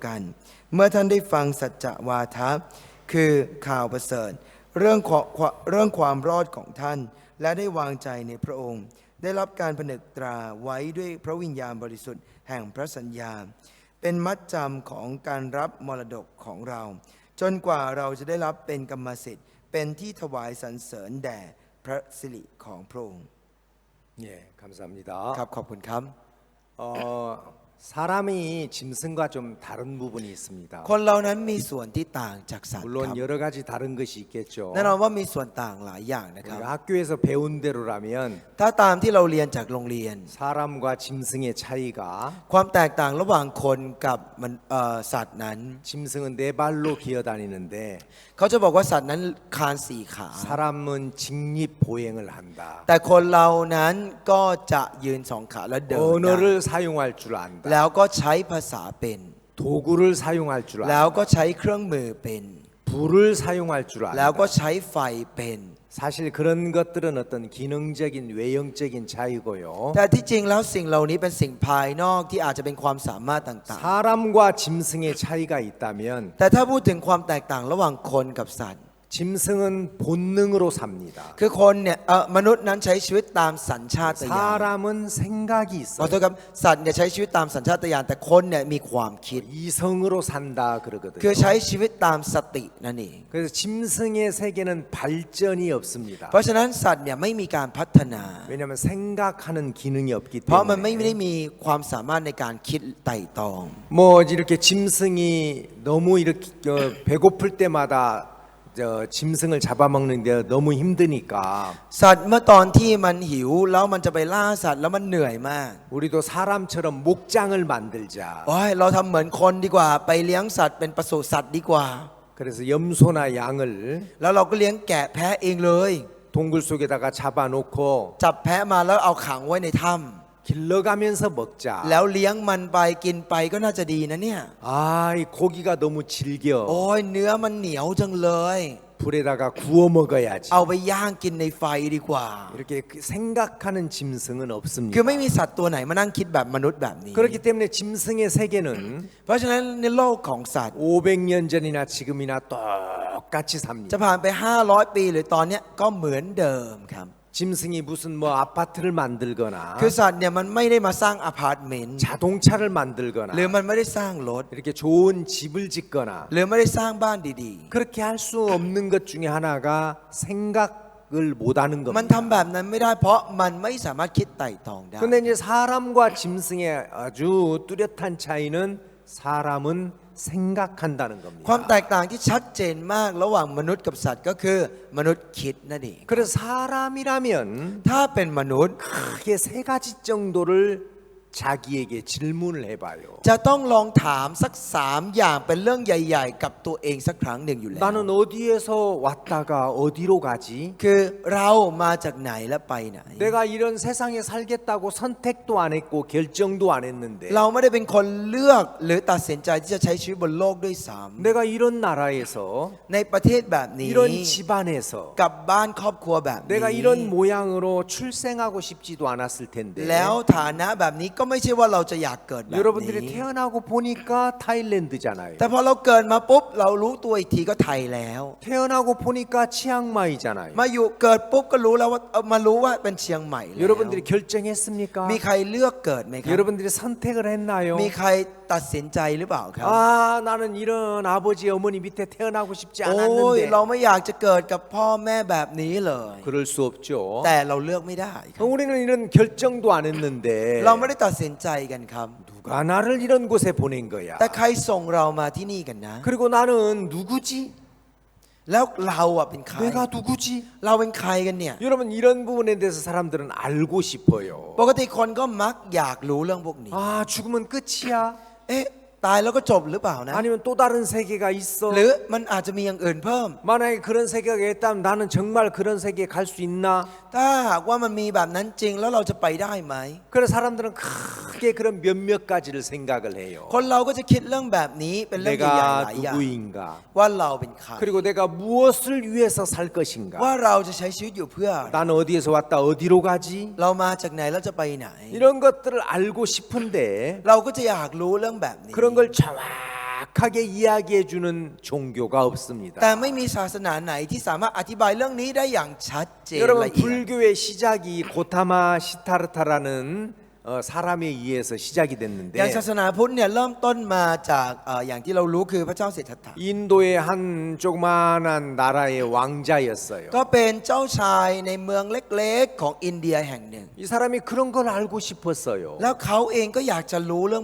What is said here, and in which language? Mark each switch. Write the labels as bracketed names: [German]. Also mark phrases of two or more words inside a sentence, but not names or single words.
[Thai] กันเมื่อท่านได้ฟังสัจจวาทะคือข่าวประเสริฐเรื่องความรอดของท่านและได้วางใจในพระองค์ได้รับการผนึกตราไว้ด้วยพระวิญญาณบริสุทธิ์แห่งพระสัญญาเป็นมัดจำของการรับมรดกของเราจนกว่าเราจะได้รับเป็นกรรมสิทธิ์เป็นที่ถวายสรรเสริญแด่พระสิริของพระองค์ [Korean] 예, 감사합니다. [Thai] ครับขอบคุณครับ [Korean] 사람이 짐승과 좀 다른 부분이 있습니다. [Thai] คนเรานั้นมีส่วนที่ต่างจากสัตว์ครับ [Korean] 물론 여러 가지 다른 것이 있겠죠. [Thai] แน่นอนว่ามีส่วนต่างหลายอย่างนะครับ [Korean] 우리가 학교에서 배운 대로라면 [Thai] ถ้าตามที่เราเรียนจากโรงเรียน [Korean] 사람과 짐승의 차이가 [Thai] ความแตกต่างระหว่างคนกับสัตว์นั้น [Korean] 짐승은 네 발로 기어다니는데 [Thai] เขาจะบอกว่าสัตว์นั้นคานสี่ขา [Korean] 사람은 직립 보행을 한다. [Thai] แต่คนเรานั้นก็จะยืนสองขาและเดินได้ [Korean] 언어를 사용할 줄 안다. [Thai] แล้วก็ใช้ภาษาเป็น [Korean] 도구를 사용할 줄 [Thai] แล้ว [Korean] 안다. [Thai] ก็ใช้เครื่องมือเป็น [Korean] 불을 사용할 줄 [Thai] แล้วก็ [Korean] 안다. [Thai] ใช้ไฟเป็น [Korean] 사실 그런 것들은 어떤 기능적인 외형적인 차이고요. [Thai] แต่ที่จริงแล้วสิ่งเหล่านี้เป็นสิ่งภายนอกที่อาจจะเป็นความสามารถต่าง [Korean] 사람과 짐승의 차이가 있다면 [Thai] ๆแต่ถ้าพูดถึงความแตกต่างระหว่างคนกับสัตว์ [Korean] 짐승은 본능으로 삽니다. [Thai] คือคนเนี่ยมนุษย์นั้นใช้ชีวิตตามสัญชาตญาณ [Korean] 사람은 생각이 [Thai] ขอ [Korean] 있어요. [Thai] โทษครับสัตว์เนี่ยใช้ชีวิตตามสัญชาตญาณแต่คนเนี่ยมีความคิด [Korean] 이성으로 산다 그러거든요. [Thai] คือใช้ชีวิตตามสตินั่นเอง [Korean] 그래서 짐승의 세계는 발전이 없습니다. [Thai] เพราะฉะนั้นสัตว์เนี่ยไม่มีการพัฒนา [Korean] 왜냐하면 생각하는 기능이 없기 [Thai] เพราะมันไม่ได้ [Korean] 때문에 [Thai] มีความสามารถในการคิดไต่ตอง [Korean] 뭐 이렇게 짐승이 너무 이렇게 배고플 때마다 짐승을 잡아먹는데 너무 힘드니까 [Thai] สัตว์เมื่อตอนที่มันหิวแล้วมันจะไปล่าสัตว์แล้วมันเหนื่อยมาก [Korean] 우리도 사람처럼 목장을 만들자. [Thai] โอ้ยเราทำเหมือนคนดีกว่าไปเลี้ยงสัตว์เป็นปศุสัตว์ดีกว่า [Korean] 그래서 염소나 양을 [Thai] แล้วเราก็เลี้ยงแกะแพะเองเลย [Korean] 동굴 속에다가 잡아놓고 [Thai] จับแพะมาแล้วเอาขังไว้ในถ้ [Korean] 길러가면서 먹자. [Thai] ำแล้วเลี้ยงมันไปกินไปก็น่าจะดีนะเนี่ย [Korean] 아, 이 고기가 너무 질겨. [Thai] โอ้ยเนื้อมันเหนียวจังเลย [Korean] 불에다가 구워 먹어야지. [Thai] เอาไปย่างกินในไฟดีกว่า [Korean] 이렇게 생각하는 짐승은 [Thai] คือ [Korean] 없습니다. [Thai] ไม่มีสัตว์ตัวไหนมานั่งคิดแบบมนุษย์แบบนี้ [Korean] 그렇기 때문에 짐승의 세계는 [Thai] เพราะฉะนั้นในโลกของสัตว์ [Korean] 500년 전이나 지금이나 똑같이 [Thai] จะ [Korean] 삽니다. [Thai] ผ่านไป 500 ปีหรือตอนเนี้ยก็เหมือนเดิมครับ [Korean] 짐승이 무슨 뭐 아파트를 만들거나 [Thai] คือสัตว์เนี่ยมันไม่ได้มาสร้างอพาร์ตเมนต์ [Korean] 자동차를 만들거나 [Thai] หรือมันไม่ได้สร้างรถ [Korean] 이렇게 좋은 집을 짓거나 [Thai] หรือไม่ได้สร้างบ้านดี [Korean] 그렇게 할 수 없는 것 중에 하나가 생각을 못하는 [Thai] ๆ มัน [Korean] 겁니다. [Thai] ทำแบบนั้นไม่ได้เพราะมันไม่สามารถคิดไต่ตรองได้ [Korean] 근데 이제 사람과 짐승의 아주 뚜렷한 차이는 사람은 생각한다는 [Thai] ความแต [Korean] 겁니다. [Thai] กต่างที่ชัดเจนมากระหว่างมนุษย์กับสัตว์ก็คือมนุษย์คิดนั่นเอง [Korean] 그래서 사람이라면 [Thai] ถ้าเป็นมนุษย์ [Korean] 크게 세 가지 정도를 자기에게 질문을 해봐요. [Thai] จะต้องลองถามสัก3อย่างเป็นเรื่องใหญ่ ๆ กับตัวเองสักครั้งหนึ่งอยู่แล้ว [Korean] 나는 어디에서 왔다가 어디로 가지? [Thai] คือเรามาจากไหนและไปไหน [Korean] 내가 이런 세상에 살겠다고 선택도 안 했고 결정도 안 했는데 [Thai] เราไม่ได้เป็นคนเลือกหรือตัดสินใจที่จะใช้ชีวิตบนโลกด้วยซ้ [Korean] 내가 이런 나라에서 [Thai] ำในประเทศแบบนี้ [Korean] 이런 집안에서 [Thai] กับบ้านครอบครัวแบบนี้ [Korean] 내가 이런 모양으로 출생하고 싶지도 않았을 텐데 [Thai] แล้วฐานะแบบนี้ก็ไม่ใช่ว่าเราจะอยากเกิดแบบ [Korean] 여러분들이 [Thai] นี้ [Korean] 태어나고 보니까 타일랜드잖아요. [Thai] แต่พอเราเกิดมาปุ๊บเรารู้ตัวอีกทีก็ไทยแล้ว [Korean] 태어나고 보니까 치앙마이잖아요. [Thai] มาอยู่เกิดปุ๊บก็รู้แล้วว่ามารู้ว่าเป็นเชียงใหม่แล้ว [Korean] 여러분들이 결정했습니까? [Thai] มีใครเลือกเกิดไหมครับ [Korean] 여러분들이 선택을 했나요? [Thai] มีใครตัดสินใจหรือเปล่าครับ [Korean] 아, 나는 이런 아버지 어머니 밑에 태어나고 싶지 [Thai] โอ้ย [Korean] 않았는데 [Thai] เราไม่อยากจะเกิดกับพ่อแม่แบบนี้เลย [Korean] 그럴 수 없죠. [Thai] แต่เราเลือกไม่ได้ครับ [Korean] 우리는 이런 결정도 안 했는데 [Thai] เราไม่ได้ตัดสินใจกันครับ [Korean] 누가 나를 이런 곳에 보낸 거야. [Thai] แต่ใครส่งเรามาที่นี่กันนะ [Korean] 그리고 나는 누구지? [Thai] แล้วเราอ่ะเป็นใคร [Korean] 내가 누구지? [Thai] เราเป็นใครกันเนี่ย [Korean] 여러분 이런 부분에 대해서 사람들은 알고 싶어요. [Thai] ปกติคนก็มักอยากรู้เรื่องพวกนี้ [Korean] 아, 죽으면 끝이야? [Thai] เอ๊ะตายแล้วก็จบหรือเปล่านะ [Korean] 아니면 또 다른 세계가 있어? [Thai] หรือมันอาจจะมีอย่างอื่นเพิ่ม [Korean] 만약에 그런 세계가 있다면 나는 정말 그런 세계에 갈 수 있나? [Thai] ถ้าหากว่ามันมีแบบนั้นจริงแล้วเราจะไปได้ไหม [Korean] 그래서 사람들은 크게 그런 몇몇 가지를 생각을 해요. [Thai] คนเราก็จะคิดเรื่องแบบนี้เป็นเรื่องใหญ่ๆห [Korean] 내가 [Thai] ลายอย่าง [Korean] 누구인가? [Thai] ว่าเราเป็นใคร [Korean] 그리고 내가 무엇을 위해서 살 것인가? [Thai] ว่าเราจะใช้ชีวิตอยู่เพื่ออะไร [Korean] 나는 어디에서 왔다 어디로 가지? [Thai] เรามาจากไหนแล้วจะไปไหน [Korean] 이런 것들을 알고 싶은데 [Thai] เราก็จะอยากรู้เรื่องแบบนี้ [Korean] 그런 걸 정확하게 이야기해 주는 종교가 없습니다. [Thai] แต่ไม่มีศาสนาไหนที่สามารถอธิบายเรื่องนี้ได้อย่างชัดเจน [Korean] 여러분 [Thai] ละเอียด [Korean] 불교의 시작이 고타마 시타르타라는 사람에 의해서 시작이 [Thai] อย่างศา [Korean] 됐는데 [Thai] สนาพุทธเนี่ยเริ่มต้นมาจากอย่างที่เรารู้คือพระเจ้าสิทธัตถะ [Korean] 인도의 한 조그마한 나라의 왕자였어요. [Thai] ก็เป็นเจ้าชายในเมืองเล็กๆของอินเดียแห่งหนึ่ง [Korean] 이 사람이 그런 걸 알고 싶었어요. [Thai] แล้วเขาเองก็อยากจะรู้เรื่องแบบ